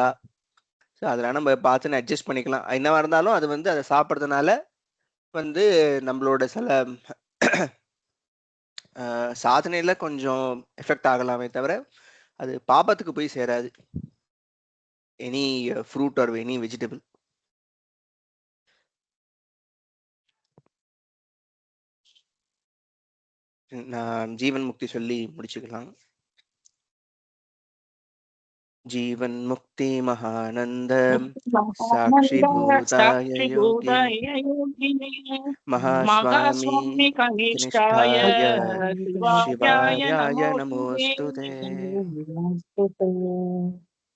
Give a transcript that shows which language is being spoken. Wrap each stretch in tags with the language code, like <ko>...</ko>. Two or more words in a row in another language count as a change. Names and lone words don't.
<ta>ஸோ அதெல்லாம் நம்ம பார்த்துன்னு அட்ஜஸ்ட் பண்ணிக்கலாம். என்னவா இருந்தாலும் அது வந்து அதை சாப்பிட்றதுனால வந்து நம்மளோட சில சாதனையில கொஞ்சம் எஃபெக்ட் ஆகலாமே தவிர அது பாபத்துக்கு போய் சேராது.</ta> <en>any fruit or any vegetable.</en> <ta>நான் ஜீவன் முக்தி சொல்லி முடிச்சுக்கலாம்.</ta> <sa>जीवन मुक्ति महानंद साक्षीभूताय योगिने महास्वामी कनिष्ठाय शिवाय नमोस्तुते।</sa>